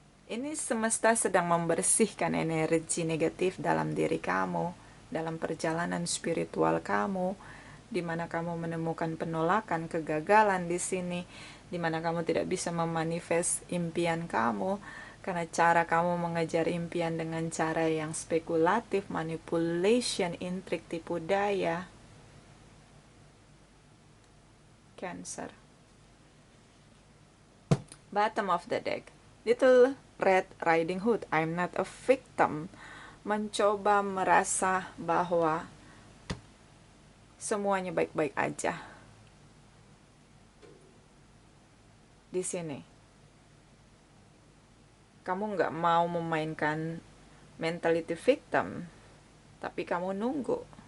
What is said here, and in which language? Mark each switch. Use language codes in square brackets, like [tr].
[id] Ini semesta sedang membersihkan energi negatif dalam diri kamu, dalam perjalanan spiritual kamu, di mana kamu menemukan penolakan, kegagalan di sini, di mana kamu tidak bisa memanifest impian kamu, karena cara kamu mengejar impian dengan cara yang spekulatif, manipulation, intrik, tipu daya. Cancer. [en] Bottom of the deck, Little Red Riding Hood, I'm not a victim. [id] Mencoba merasa bahwa semuanya baik-baik aja. Di sini kamu nggak mau memainkan [en] mentality victim, [id] tapi kamu nunggu.